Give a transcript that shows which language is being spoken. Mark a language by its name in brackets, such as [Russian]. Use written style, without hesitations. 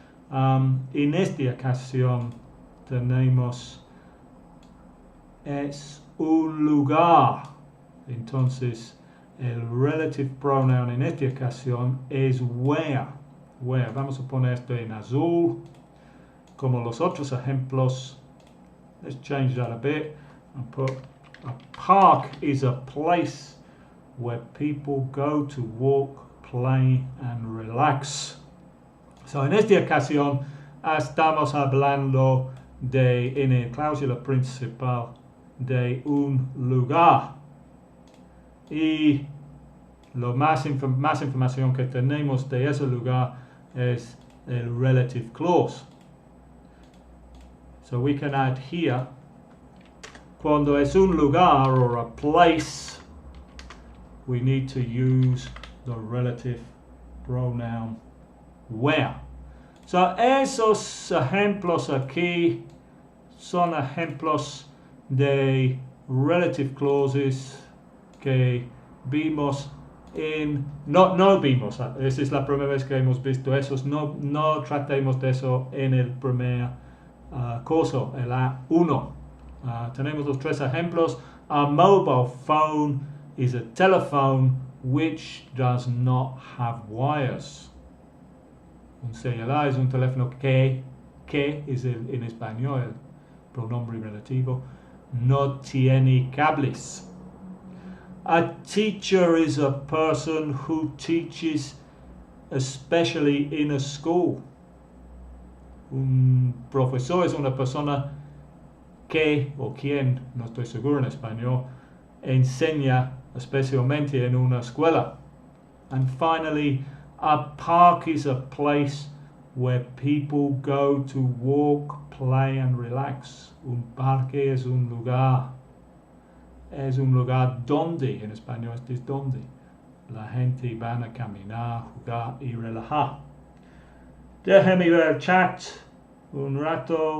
[Spanish] En esta ocasión tenemos es un lugar. Entonces, el [English] relative pronoun [Spanish] en esta ocasión es where. Where. Vamos a poner esto en azul. Como los otros ejemplos. [English] Let's change that a bit and put a park is a place where people go to walk, play and relax. [Spanish] So en esta ocasión estamos hablando en el cláusula principal de un lugar. Y lo más información que tenemos de ese lugar es el [English] relative clause. So we can add here, [Spanish] cuando es un lugar [English] or a place, we need to use the relative pronoun where. [Spanish] So esos ejemplos aquí son ejemplos de [English] relative clauses [Spanish] que vimos no vimos, esa es la primera vez que hemos visto esos, no tratemos de eso en el primer curso, el A1. Tenemos los tres ejemplos. [English] A mobile phone is a telephone which does not have wires. [Spanish] Un celular es un teléfono que es en español el pronombre relativo, no tiene cables. [English] A teacher is a person who teaches, especially in a school. [Spanish] Un profesor es una persona que o quién, no estoy seguro en español, enseña especialmente en una escuela. [English] And finally, a park is a place where people go to walk, play and relax. [Spanish] Un parque es un lugar. Es un lugar donde, en español es donde, la gente van a caminar, jugar y relajar. Déjame ver el chat un rato.